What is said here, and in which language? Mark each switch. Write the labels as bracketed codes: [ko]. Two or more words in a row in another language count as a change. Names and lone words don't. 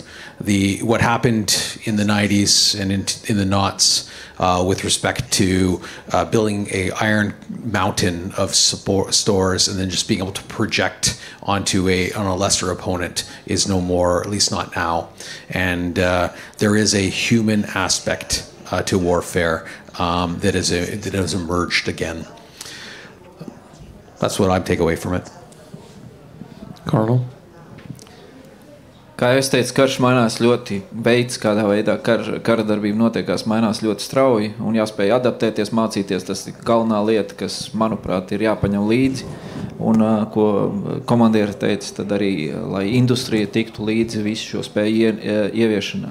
[en] What happened in the 90s and in the knots with respect to building a iron mountain of stores and then just being able to project on a lesser opponent is no more, at least not now. And there is a human aspect to warfare that has emerged again. That's what I take away from it. Colonel? [lv] Kā es teicu, karš mainās ļoti, veids, kādā veidā kara darbība notiekās, mainās ļoti strauji un jāspēj adaptēties, mācīties. Tas ir galvenā lieta, kas, manuprāt, ir jāpaņem līdzi. Un, ko komandieri teica, tad arī, lai industrija tiktu līdzi visu šo spēju ieviešanā.